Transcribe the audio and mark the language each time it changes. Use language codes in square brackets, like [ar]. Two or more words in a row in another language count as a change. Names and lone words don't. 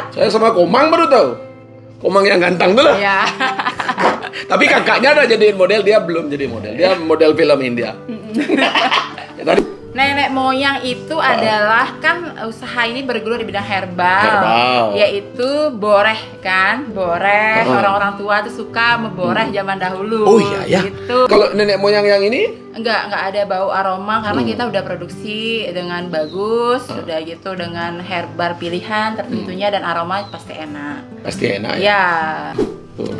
[id] Saya sama Komang baru tahu. Komang yang ganteng tuh lah. Ya. Tapi kakaknya udah jadiin model, dia belum jadi model. Dia model film India. Ya, tadi Nenek moyang itu adalah kan usaha ini bergelut di bidang herbal. Yaitu boreh kan, boreh. Orang-orang tua tuh suka memboreh zaman dahulu. Oh iya ya. Gitu. Kalau nenek moyang yang ini Enggak ada bau aroma karena kita udah produksi dengan bagus, udah gitu dengan herbal pilihan tertentunya dan aroma pasti enak. pasti enak ya. Ya. Tuh.